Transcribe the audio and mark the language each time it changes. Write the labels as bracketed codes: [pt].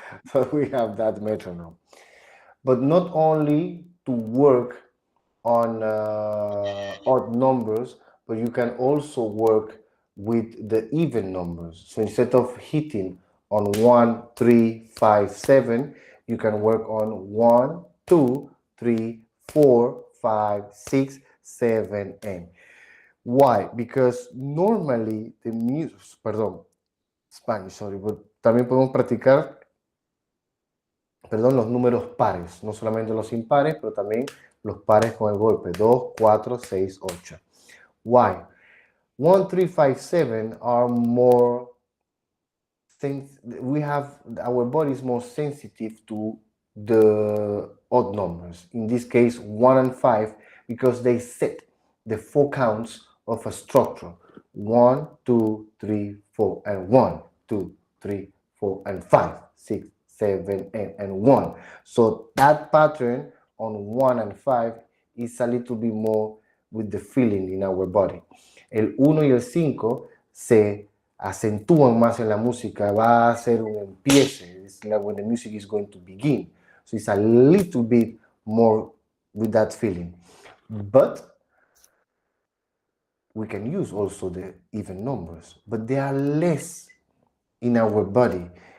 [en] So we have that metronome. But not only to work on odd numbers, but you can also work with the even numbers. So instead of hitting on 1, 3, 5, 7, you can work on 1, 2, 3, 4, 5, 6, 7, and. Why? Because normally the music, [es] perdón, [en] Spanish, sorry, but [es] también podemos practicar, perdón, los números pares, no solamente los impares, pero también los pares con el golpe, 2, 4, 6, 8. [en] Why? 1, 3, 5, 7 are more, we have, our body is more sensitive to the odd numbers. In this case, 1 and 5, because they set the 4 counts of a structure. 1, 2, 3, 4, and 1, 2, 3, 4, and 5, 6, 7, and 1. So that pattern on 1 and 5 is a little bit more with the feeling in our body. [es] El 1 y el 5 se acentúan más en la música, va a ser un empiece. [en] It's like when the music is going to begin. So it's a little bit more with that feeling. But we can use also the even numbers, but they are less in our body.